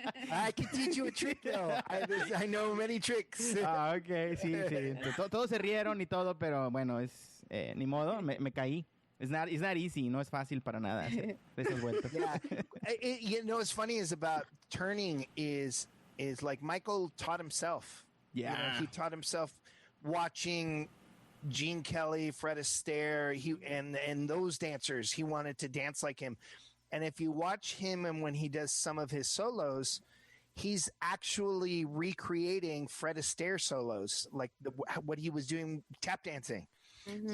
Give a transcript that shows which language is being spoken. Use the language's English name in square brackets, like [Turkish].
[English] I can teach you a trick, though. I know many tricks. [Spanish] Okay, sí. Todos se rieron y todo, pero bueno, ni modo, me caí. [English] It's not easy. [Spanish] No es fácil para nada hacer esas vueltas. [English] Yeah. What's funny is about turning is like Michael taught himself. Yeah. He taught himself watching Gene Kelly, Fred Astaire, and those dancers. He wanted to dance like him. And if you watch him and when he does some of his solos, he's actually recreating Fred Astaire solos, like what he was doing tap dancing. Mm-hmm.